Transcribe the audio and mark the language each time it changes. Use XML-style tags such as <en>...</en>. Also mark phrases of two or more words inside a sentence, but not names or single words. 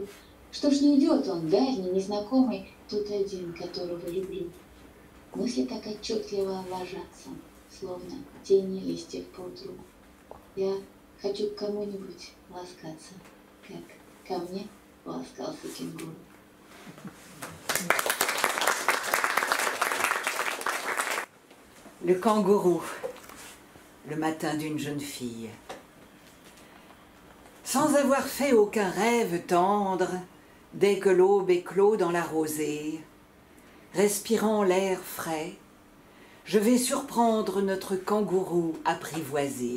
<ru>Что ж не идет он, дальний, незнакомый, тут один, которого люблю. Мысли так отчетливо ложатся, словно тени листьев по утру. Я хочу к кому-нибудь ласкаться, как ко мне ласкался кенгуру.</ru> <fr>Le kangourou, le matin d'une jeune fille. Sans avoir fait aucun rêve tendre, dès que l'aube éclot dans la rosée, respirant l'air frais, je vais surprendre notre kangourou apprivoisé.</fr>